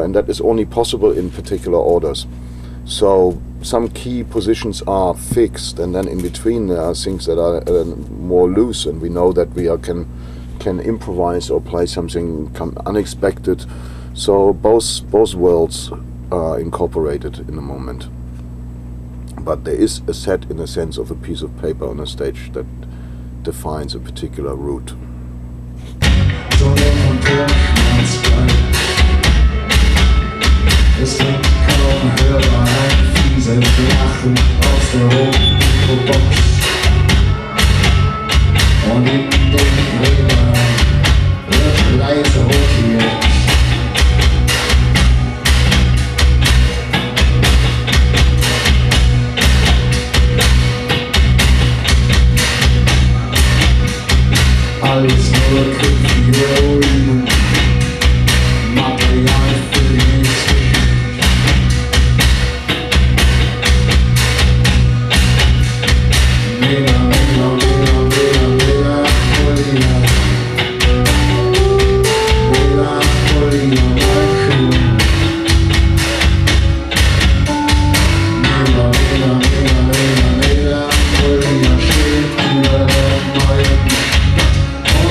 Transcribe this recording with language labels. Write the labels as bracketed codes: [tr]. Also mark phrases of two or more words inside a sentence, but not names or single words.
[en] And that is only possible in particular orders. So some key positions are fixed, and then in between there are things that are more loose, and we know that we can improvise or play something unexpected. So both worlds are incorporated in the moment. But there is a set in the sense of a piece of paper on a stage that defines a particular route. [de] Es wird kaum hörbar, ein fieses Lachen aus der Hochbox. Und in den Gräbern wird leise rotiert. Alles nur künftige Ruinen, Material für die nächste Schicht. Mega, mega, mega, mega, mega, Melancholia, Melancholia, Mega, mega, mega, mega, Melancholia steht über der neuen